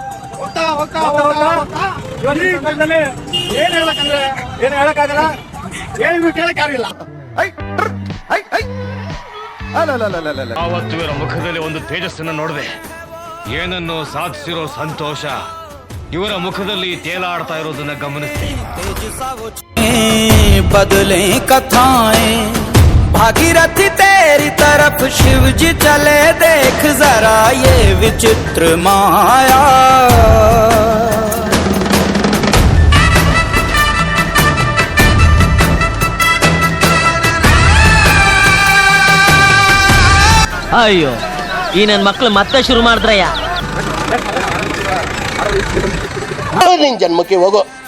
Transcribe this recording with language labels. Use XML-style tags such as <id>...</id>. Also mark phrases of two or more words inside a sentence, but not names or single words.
<kn>ಏನು ಹೇಳಕ್ಕಾಗಲ್ಲ, ಏನು ಕೇಳಕ್ ಯಾರಿಲ್ಲ. ಆವತ್ತು ಇವರ ಮುಖದಲ್ಲಿ ಒಂದು ತೇಜಸ್ಸನ್ನು ನೋಡಿದೆ. ಏನನ್ನು ಸಾಧಿಸಿರೋ ಸಂತೋಷ ಇವರ ಮುಖದಲ್ಲಿ ತೇಲಾಡ್ತಾ ಇರೋದನ್ನ ಗಮನಿಸಿ.</kn> <hi>बदले कथाएं भागीरथी तेरी तरफ शिव जी चले, देख जरा ये विचित्र माया.</hi> <kn>ಅಯ್ಯೋ, ಈ ನನ್ನ ಮಕ್ಳು ಮತ್ತೆ ಶುರು ಮಾಡಿದ್ರಯ್ಯ. ನಿನ್ ಜನ್ಮಕ್ಕೆ ಹೋಗೋ.</kn>